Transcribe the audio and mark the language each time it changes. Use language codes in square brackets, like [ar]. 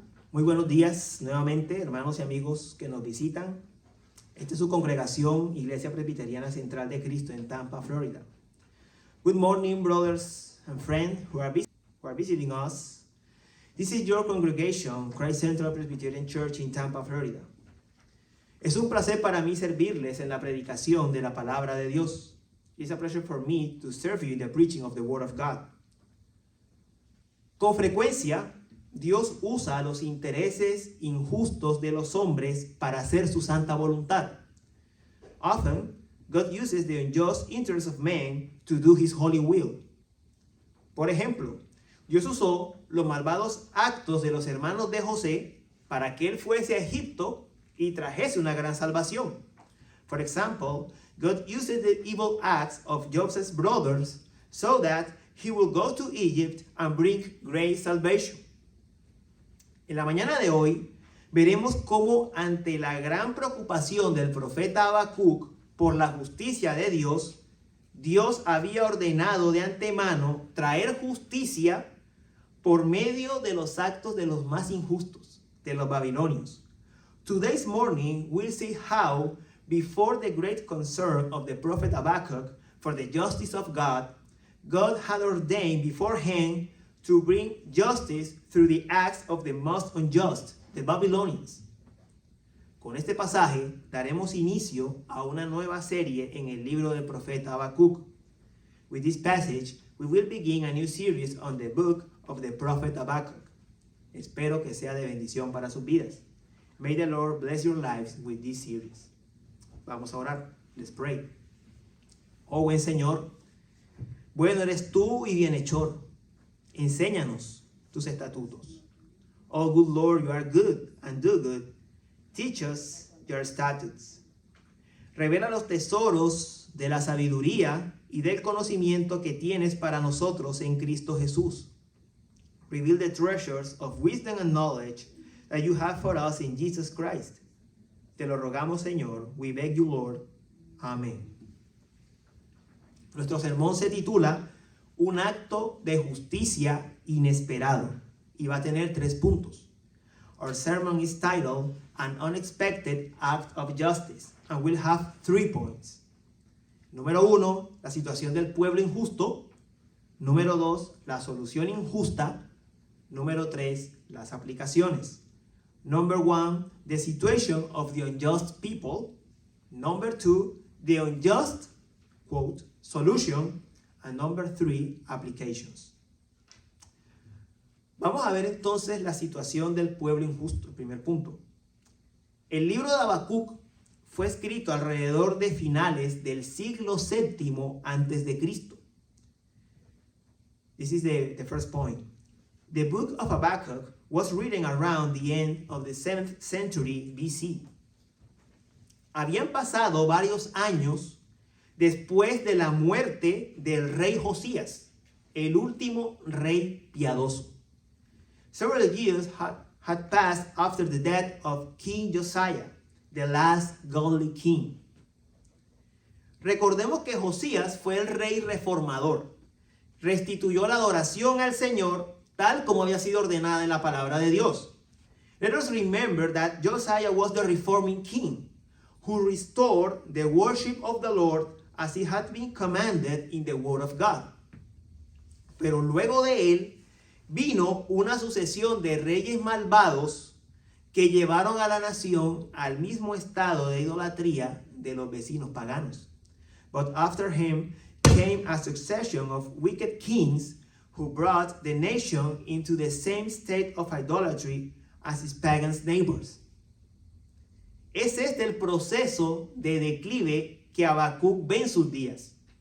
[es] Muy buenos días nuevamente, hermanos y amigos que nos visitan. Esta es su congregación, Iglesia Presbiteriana Central de Cristo en Tampa, Florida. [en] Good morning, brothers and friends who are visiting us. This is your congregation, Christ Central Presbyterian Church in Tampa, Florida. [es] Es un placer para mí servirles en la predicación de la palabra de Dios. [en] It's a pleasure for me to serve you in the preaching of the Word of God. [es] Con frecuencia, Dios usa los intereses injustos de los hombres para hacer su santa voluntad. [en] Often, God uses the unjust interests of men to do His holy will. [es] Por ejemplo, Dios usó los malvados actos de los hermanos de José para que él fuese a Egipto y trajese una gran salvación. [en] For example, God used the evil acts of Joseph's brothers so that he will go to Egypt and bring great salvation. [es] En la mañana de hoy veremos cómo ante la gran preocupación del profeta Habacuc por la justicia de Dios, Dios había ordenado de antemano traer justicia por medio de los actos de los más injustos, de los babilonios. [en] Today's morning we'll see how, before the great concern of the prophet Habakkuk for the justice of God, God had ordained beforehand to bring justice through the acts of the most unjust, the Babylonians. [es] Con este pasaje daremos inicio a una nueva serie en el libro del profeta Habacuc. [en] With this passage, we will begin a new series on the book of the prophet Habacuc. [es] Espero que sea de bendición para sus vidas. [en] May the Lord bless your lives with this series. [es] Vamos a orar. [en] Let's pray. [es] Oh buen Señor, bueno eres tú y bienhechor. Enséñanos tus estatutos. [en] Oh good Lord, you are good and do good. Teach us your statutes. [es] Revela los tesoros de la sabiduría y del conocimiento que tienes para nosotros en Cristo Jesús. [en] Reveal the treasures of wisdom and knowledge that you have for us in Jesus Christ. [es] Te lo rogamos, Señor. [en] We beg you, Lord. [es] Amén. Nuestro sermón se titula Un acto de justicia inesperado y va a tener 3 puntos. [en] Our sermon is titled An Unexpected Act of Justice and will have 3 points. [es] Número 1, la situación del pueblo injusto. Número 2, la solución injusta. Número 3, las aplicaciones. [en] Number 1, the situation of the unjust people. Number 2, the unjust, quote, solution. And number 3, applications. [es] Vamos a ver entonces la situación del pueblo injusto, el primer punto. El libro de Habacuc fue escrito alrededor de finales del siglo VII antes de Cristo. [en] This is the first point. The book of Habakkuk was written around the end of the 7th century BC. [es] Habían pasado varios años después de la muerte del rey Josías, el último rey piadoso. [en] Several years had passed after the death of King Josiah, the last godly king. [es] Recordemos que Josías fue el rey reformador. Restituyó la adoración al Señor tal como había sido ordenada en la palabra de Dios. [en] Let us remember that Josiah was the reforming king who restored the worship of the Lord as it had been commanded in the word of God. [es] Pero luego de él vino una sucesión de reyes malvados que llevaron a la nación al mismo estado de idolatría de los vecinos paganos. [en] But after him came a succession of wicked kings who brought the nation into the same state of idolatry as its pagan neighbors. [es] Es este el proceso de declive que Habacuc ve en sus días.